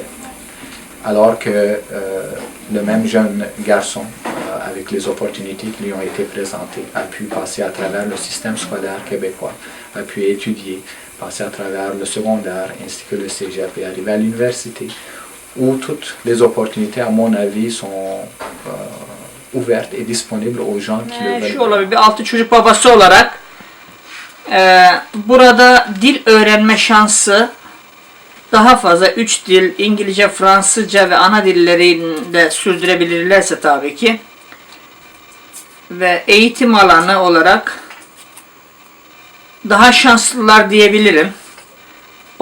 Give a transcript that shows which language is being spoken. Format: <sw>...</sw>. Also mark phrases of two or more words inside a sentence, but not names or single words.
<fr>Alors que le même jeune garçon, avec les opportunités qui lui ont été présentées, a pu passer à travers le système scolaire québécois, a pu étudier, passer à travers le secondaire ainsi que le cégep et arriver à l'université, où toutes les opportunités, à mon avis, sont ouvertes et disponibles aux gens qui le veulent.</fr> <tr>Şu olabilir, bir 6 çocuk babası olarak burada dil öğrenme şansı daha fazla. 3 dil, İngilizce, Fransızca ve ana dillerini de sürdürebilirlerse tabii ki. Ve eğitim alanı olarak daha şanslılar diyebilirim.</tr>